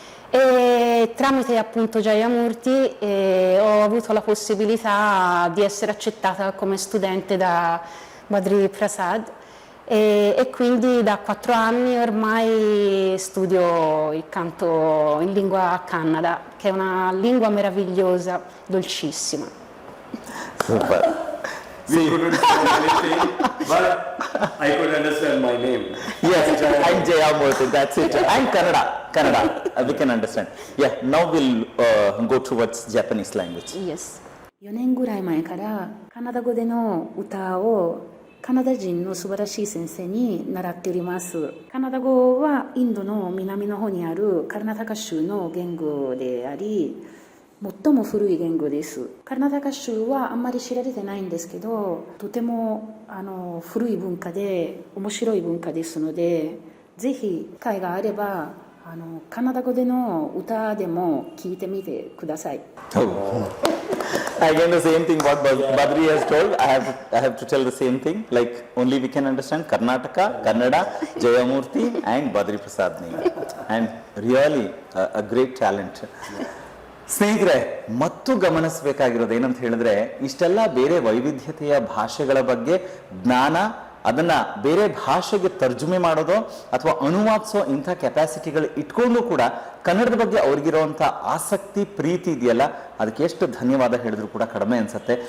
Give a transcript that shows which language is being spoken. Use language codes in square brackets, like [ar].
[it] e tramite appunto Jayamurti ho avuto la possibilità di essere accettata come studente da Badri Prasad e quindi da 4 anni ormai studio il canto in lingua kannada, che è una lingua meravigliosa, dolcissima. [en] Super. We couldn't say anything, but I could understand my name. Yes, and Jayamurti, that's it. And Kannada, we can understand. Yeah, now we'll go towards Japanese language. Yes. [ja] 4年ぐらい前からカナダ語での歌をカナダ人の素晴らしい先生に習っております。カナダ語はインドの南の方にあるカルナタカ州の言語であり、最も古い言語です。カルナタカ州はあんまり知られてないんですけど、とても古い文化で面白い文化ですので、ぜひ機会があればカナダ語での歌でも聞いてみてください。 [en] Again, the same thing what Badri has told. I have to tell the same thing. Like only we can understand Karnataka, Kannada, Jayamurti, and Badri Prasad name. And really a great talent. [kn] ಸ್ನೇಹಿತರೆ, ಮತ್ತು ಗಮನಿಸಬೇಕಾಗಿರೋದು ಏನಂತ ಹೇಳಿದ್ರೆ, ಇಷ್ಟೆಲ್ಲ ಬೇರೆ ವೈವಿಧ್ಯತೆಯ ಭಾಷೆಗಳ ಬಗ್ಗೆ ಜ್ಞಾನ, ಅದನ್ನ ಬೇರೆ ಭಾಷೆಗೆ ತರ್ಜುಮೆ ಮಾಡೋದು ಅಥವಾ ಅನುವಾದಿಸೋ ಇಂಥ ಕೆಪಾಸಿಟಿಗಳು ಇಟ್ಕೊಂಡು ಕೂಡ ಕನ್ನಡದ ಬಗ್ಗೆ ಅವ್ರಿಗಿರುವಂಥ ಆಸಕ್ತಿ, ಪ್ರೀತಿ ಇದೆಯಲ್ಲ, ಅದಕ್ಕೆ ಎಷ್ಟು ಧನ್ಯವಾದ ಹೇಳಿದ್ರು ಕೂಡ ಕಡಿಮೆ ಅನ್ಸುತ್ತೆ.